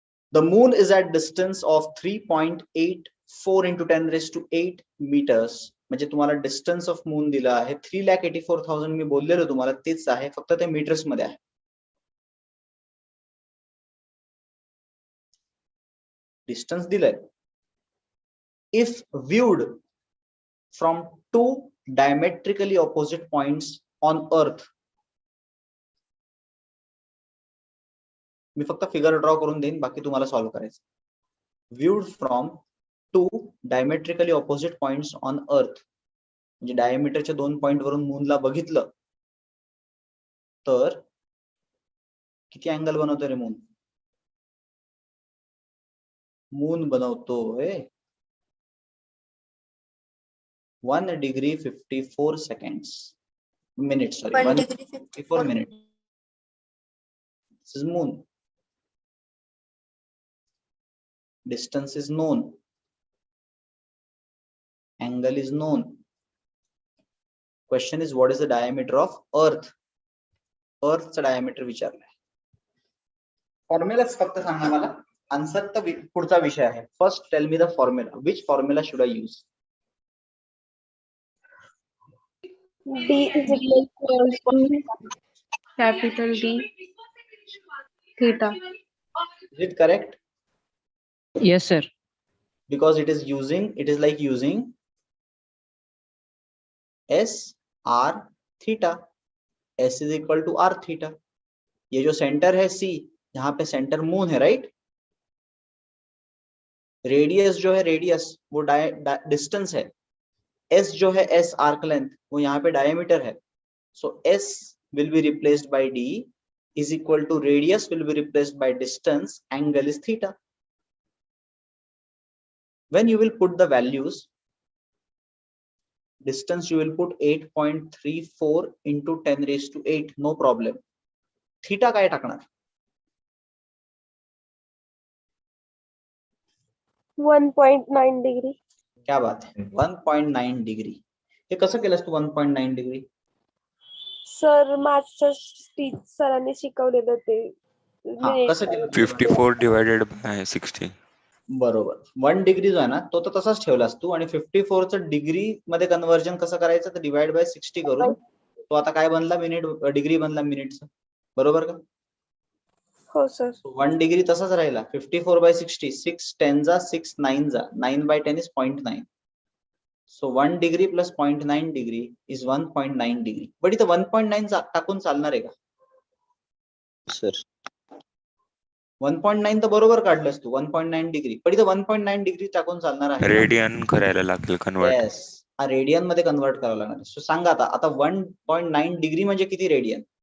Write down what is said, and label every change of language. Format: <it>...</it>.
<en>The moon is at distance of 3.84 into 10 raised to 8 meters.</en> <mr>म्हणजे तुम्हाला distance of moon दिला आहे 3,84,000. मी बोललेलो तुम्हाला तेच आहे, फक्त ते मीटर्स मध्ये आहे. डिस्टन्स दिलंय.</mr> <en>If viewed from 2 diametrically opposite points on earth.</en> <mr>मी फक्त फिगर ड्रॉ करून देईन, बाकी तुम्हाला सॉल्व्ह करायचं.</mr> <en>Viewed from 2 diametrically opposite points on earth.</en> <mr>म्हणजे डायमीटरच्या 2 पॉइंट वरून मूनला बघितलं तर किती अँगल बनवतोय रे मून? मून बनवतोय 1 degree 54 seconds.</mr> <en>Minutes, sorry. 1 1 degree 54 minutes. This is moon. Distance is known. Angle is known. Question is what is the diameter of earth? Earth's diameter</en> <mr>विचारलाय. फॉर्म्युलाच फक्त सांगा मला. आन्सर तर पुढचा विषय आहे.</mr> <en>First tell me the formula. Which formula should I use? D is equal to capital D theta. Is it correct? Yes, sir. Because it is like using S R theta. S is equal to R theta.</en> <hi>ये जो centre है C, यहाँ पे centre moon है, right? Radius जो है, radius वो distance है. S जो है S आर्क लेंथ, वो यहाँ पे डायमीटर है.</hi> <en>So S will be replaced by D is equal to radius will be replaced by distance, angle is theta. When you will put the values, distance you will put 8.34 into 10 raised to 8, no problem.</en> <mr>Theta काय टाकणार?</mr> <en>1.9 degree.</en> <hi>क्या बात है,</hi> <mr>1.9 degree. हे कसं केलंस तू 1.9 degree? Sir माझं सरांनी शिकवलेलं ते. हा, कसं केलं?</mr> <en>54 divided by 60.</en> <mr>बरोबर. 1 डिग्री जो आहे ना तो तर तसाच ठेवलास तू, आणि 54 चं डिग्री मध्ये कन्वर्जन कसं करायचं तर डिवाइड बाय 60 करून तो आता काय बनला? मिनिट, डिग्री बनला मिनिटचा. बरोबर का? हो सर. 1 डिग्री तसाच राहिला. 54 by 60, 6 10 जा 6 9 जा 9 by 10 is 0.9.</mr> <en>So 1 degree plus 0.9 degree is 1.9 degree.</en> <mr>But इथं 1.9 टाकून चालणार आहे का सर? 1.9 तर बरोबर काढलंस तू, 1.9 डिग्री. पण इथं 1.9 डिग्री टाकून चालणार आहे. रेडियन करायला लागेल कन्वर्ट. येस, रेडियन मध्ये कन्वर्ट करावं लागणार. सो सांगा आता 1.9 डिग्री म्हणजे किती रेडियन?</mr>